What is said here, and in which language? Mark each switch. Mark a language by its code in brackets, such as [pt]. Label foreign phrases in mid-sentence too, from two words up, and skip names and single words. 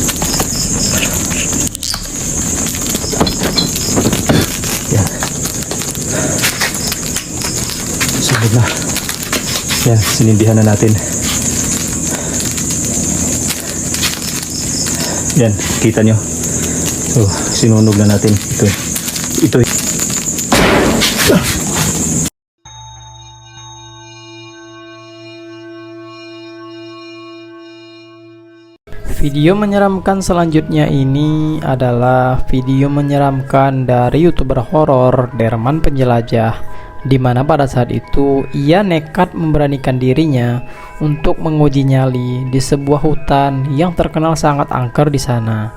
[tl] Yan. Sunod na. Yan, sinindihan na natin. Yan, kita nyo. So, sinunog na natin. Ito. [id] Video menyeramkan selanjutnya ini adalah video menyeramkan dari YouTuber horor Derman Penjelajah, di mana pada saat itu ia nekat memberanikan dirinya untuk menguji nyali di sebuah hutan yang terkenal sangat angker di sana.